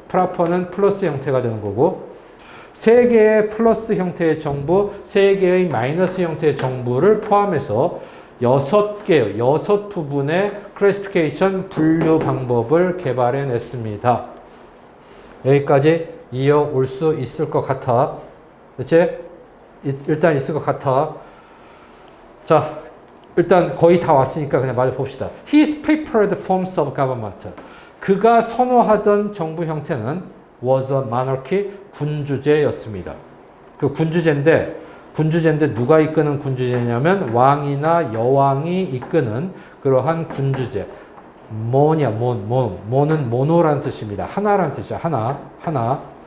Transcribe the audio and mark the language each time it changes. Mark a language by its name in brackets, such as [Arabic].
[Korean] proper는 플러스 형태가 되는 거고, 세 개의 플러스 형태의 정부, 세 개의 마이너스 형태의 정부를 포함해서 6 부분의 클래시피케이션 분류 방법을 개발해냈습니다. 여기까지 이어올 수 있을 것 같아. 그치? 일단 있을 것 같아. 자, 일단 거의 다 왔으니까 그냥 마저 봅시다. [English] His preferred forms of government. [Korean] 그가 선호하던 정부 형태는 [English] was a monarchy, [Korean] 군주제였습니다. 그 군주제인데 군주제인데 누가 이끄는 군주제냐면 왕이나 여왕이 이끄는 그러한 군주제. 모냐, 모는 모노라는 뜻입니다. 하나라는 뜻이야. 하나.